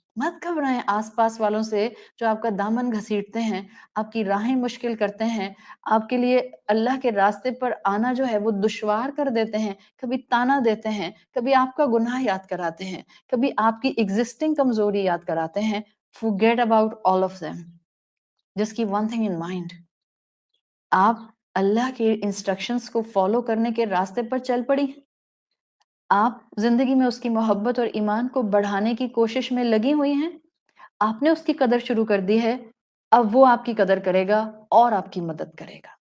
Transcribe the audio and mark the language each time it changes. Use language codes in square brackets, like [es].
[ur] مت گھبرائیں آس پاس والوں سے جو آپ کا دامن گھسیٹتے ہیں، آپ کی راہیں مشکل کرتے ہیں، آپ کے لیے اللہ کے راستے پر آنا جو ہے وہ دشوار کر دیتے ہیں، کبھی تانا دیتے ہیں، کبھی آپ کا گناہ یاد کراتے ہیں، کبھی آپ کی ایگزسٹنگ کمزوری یاد کراتے ہیں. [en] forget about all of them. just keep one thing in mind. [ur] آپ اللہ کے انسٹرکشنز کو فالو کرنے کے راستے پر چل پڑی، آپ زندگی میں اس کی محبت اور ایمان کو بڑھانے کی کوشش میں لگی ہوئی ہیں، آپ نے اس کی قدر شروع کر دی ہے، اب وہ آپ کی قدر کرے گا اور آپ کی مدد کرے گا.